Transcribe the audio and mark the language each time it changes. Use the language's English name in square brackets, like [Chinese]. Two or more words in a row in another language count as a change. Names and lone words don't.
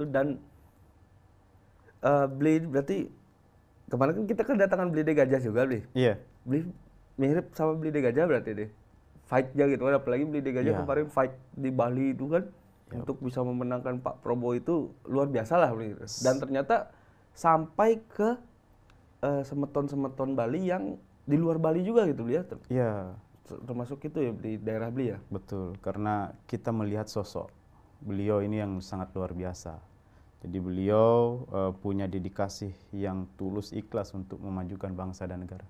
[Indonesian] Dan Bli berarti kemarin kan kita kedatangan Bli de Gajah juga, Bli. Iya. Bli mirip sama Bli de Gajah berarti deh. Fight-nya gitu kan, apalagi Bli de Gajah kemarin fight di Bali itu kan. untuk bisa memenangkan Pak Prabowo itu luar biasa lah. Dan ternyata sampai ke semeton-semeton Bali yang di luar Bali juga gitu ya. Iya. Termasuk itu ya di daerah Bali ya. Betul, karena kita melihat sosok beliau ini yang sangat luar biasa. Jadi beliau punya dedikasi yang tulus ikhlas untuk memajukan bangsa dan negara.